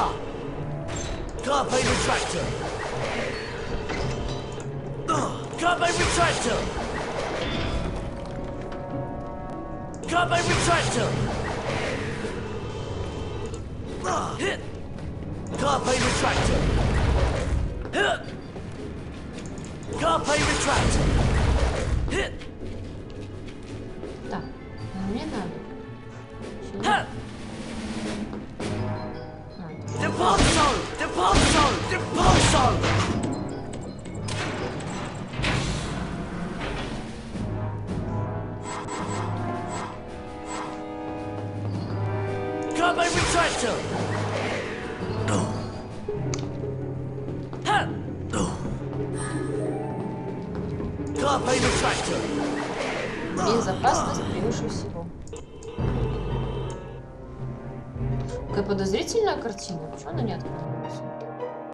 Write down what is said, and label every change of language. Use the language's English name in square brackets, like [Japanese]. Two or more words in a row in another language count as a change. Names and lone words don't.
[Latin] Carpe retractor. Carpe retractor. Carpe retractor. Hit. Carpe retractor. Hit. Carpe retractor. Hit. [Russian] Так, мне надо. [Latin] Hit. Depulso! Depulso! Depulso! Carpe retractor! Carpe retractor! [Russian] Безопасность превыше всего. Какая подозрительная картина. Почему она не открылась?